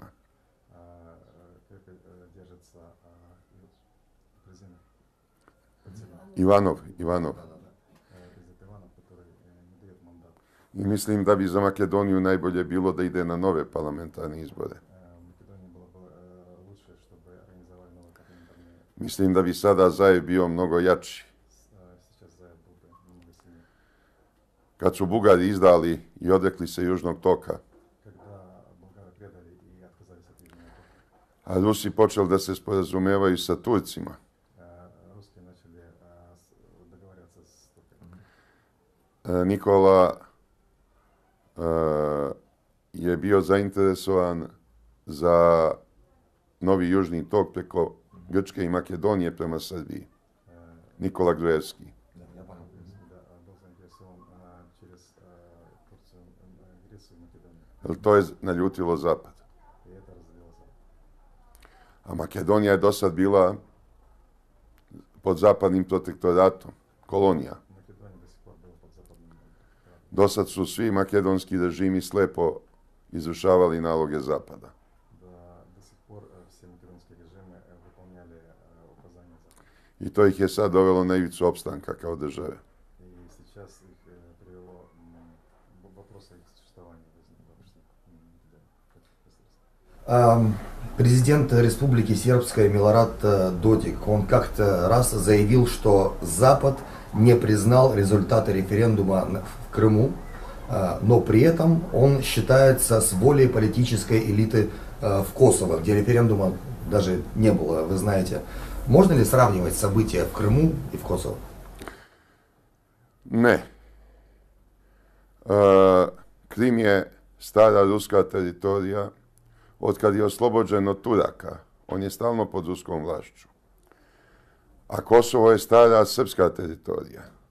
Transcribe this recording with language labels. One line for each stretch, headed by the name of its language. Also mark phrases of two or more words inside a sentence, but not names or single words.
Russian: Крепко держится президент Ivanov. президент Иванов, который не дает мандат.
Serbian: I mislim da bi za Makedoniju najbolje bilo da ide na nove parlamentarne izbore.
Russian: В Македонии было бы лучше, чтобы организовали новые парламентарные.
Serbian: Mislim da bi sada Zajev bio mnogo jači.
Russian: Сейчас Заев был бы немного сильнее.
Serbian: Kad su Bugari izdali i odrekli se Južnog toka,
Russian: Когда болгары предали и отказались от Южного тока,
Serbian: a Rusi počeli da se sporazumevaju sa Turcima,
Russian: русские начали договариваться с турками.
Serbian: Nikola je bio zainteresovan za novi Južni tok preko Grčke i Makedonije prema Srbiji. Nikola Gruevski.
Russian: Да, я понял. Да, был заинтересован через Турцию, Грецию и Македонию.
Serbian: Jer to je naljutilo Zapad.
Russian: И это разделило Запад.
Serbian: A Makedonija je do sad bila pod zapadnim protektoratom, kolonija.
Russian: Македония до сих пор была под западным протекторатом.
Serbian: Do sad su svi makedonski režimi slepo izvršavali naloge Zapada.
Russian: До сих пор все македонские режимы выполняли указания Запада.
Serbian: I to ih je sad dovelo na ivicu opstanka kao države.
Russian: И сейчас их привело вопрос о их существовании возникло, что Президент Республики Сербской Милорад Додик, он как-то раз заявил, что Запад не признал результаты референдума в Крыму, но при этом он считается с волей политической элиты в Косово, где референдума даже не было, вы знаете. Можно ли сравнивать события в Крыму и в Косово?
Serbian: Ne. Krim je stara ruska teritorija. Otkad je oslobođen od Turaka, on je stalno pod ruskom vlašću. A Kosovo je stara srpska teritorija.